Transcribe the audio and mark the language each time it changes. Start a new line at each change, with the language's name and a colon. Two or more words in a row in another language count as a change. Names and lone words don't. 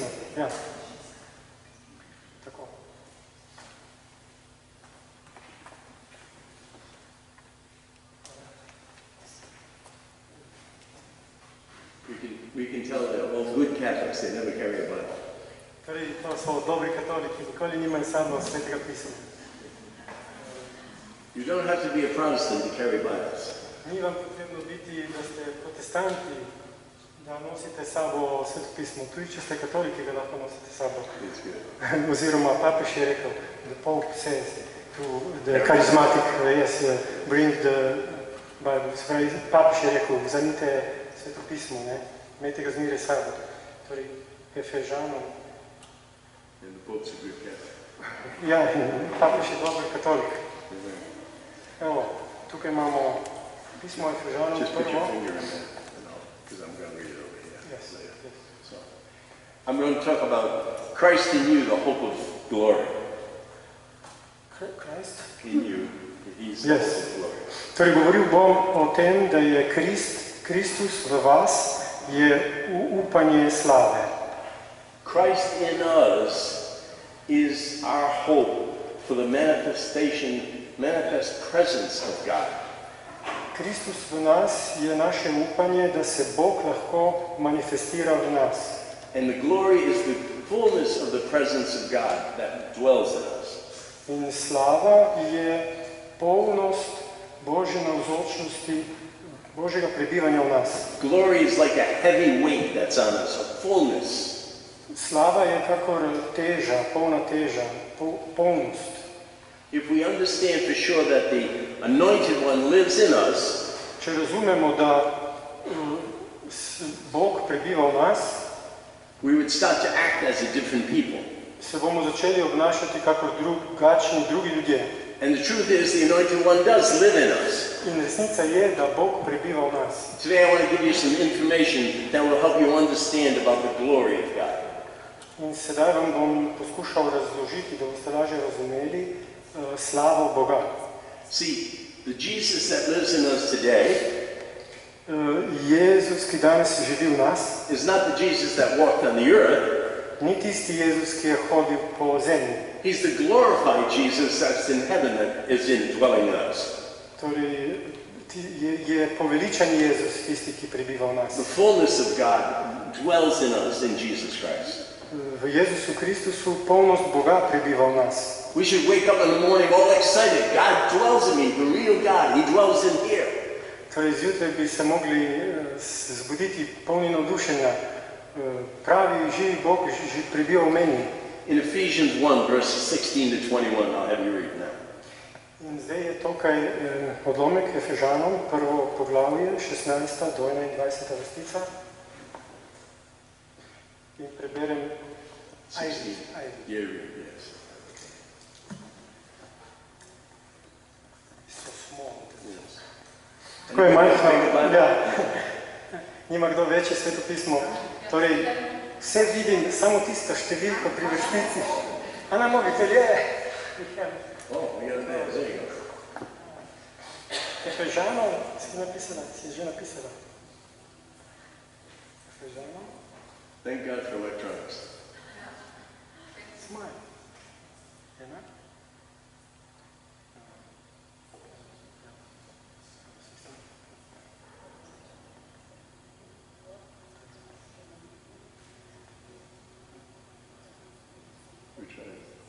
Slovenian: Ja. Tako.
English: We can tell that all good Catholics, they never carry a Bible.
Slovenian: Torej, to so dobri katoliki, nikoli nimajo samo svetega pisma.
English: You don't have to be a Protestant to carry Bibles.
Slovenian: Ni vam potrebno biti, da ste protestanti, da nosite sabo sveto pismo. Tudi če ste katoliki, ga lahko nosite sabo. Oziroma, papež je rekel,
English: the Pope says to the charismatic, yes, bring the Bible.
Slovenian: Papež je rekel, vzemite sveto pismo, ne? Imejte ga zmeraj sabo. Torej, Efežanom.
English: And the Pope's a good Catholic.
Slovenian: Ja, papež je dober katolik. Evo, tukaj imamo pismo Efežanom.
English: Just put your finger in there, because I'm going to read it over here. Yes. So, I'm going to talk about Christ in you, the hope of glory. Christ? In you, he's the hope of glory.
Slovenian: Torej, govoril bom o tem, da je Kristus v vas, je upanje slave.
English: Christ in us is our hope for the manifest presence of God.
Slovenian: Kristus v nas je naše upanje, da se Bog lahko manifestira v nas.
English: And the glory is the fullness of the presence of God that dwells in us.
Slovenian: In slava je polnost Božje navzočnosti, Božjega prebivanja v nas.
English: Glory is like a heavy weight that's on us, a fullness.
Slovenian: Slava je kakor teža, polna teža, polnost.
English: If we understand for sure that the Anointed One lives in us,
Slovenian: če razumemo, da Bog prebiva v nas,
English: we would start to act as a different people.
Slovenian: Se bomo začeli obnašati kakor drugačni drugi ljudje.
English: And the truth is, the Anointed One does live in us.
Slovenian: In resnica je, da Bog prebiva v nas.
English: Today I want to give you some information that will help you understand about the glory of God.
Slovenian: In sedaj vam bom poskušal razložiti, da boste lažje razumeli slavo Boga.
English: See, the Jesus that lives in us today
Slovenian: Jezus, ki danes živi v nas,
English: is not the Jesus that walked on the earth.
Slovenian: Ni tisti Jezus, ki je hodil po zemlji.
English: He's the glorified Jesus that's in heaven that is indwelling in us.
Slovenian: Torej, je poveličan Jezus tisti, ki prebiva v nas.
English: The fullness of God dwells in us in Jesus Christ.
Slovenian: V Jezusu Kristusu polnost Boga prebiva v nas.
English: We should wake up in the morning all excited. God dwells in me, the real God. He dwells in here.
Slovenian: Torej, zjutraj bi se mogli zbuditi polni navdušenja. Pravi, živi Bog, prebiva v meni.
English: In Ephesians 1, verses 16 to 21, I'll have you read now.
Slovenian: In zdaj je tukaj odlomek Efežanom, prvo poglavje, 16. do 21. vrstica. In preberem 16.
English: Yeah, yes. So small. Yes.
Slovenian: Tako je majhno, ja. Nima kdo večje svetopismo. Torej, vse vidim, samo tisto številko pri vrstici. A na mobitel je?
English: Oh, we got it there. There you go.
Slovenian: Efežanov si napisala, si že napisala. Efežanov.
English: Thank God for electronics.
Slovenian: Smile. Ena?
English: We tried.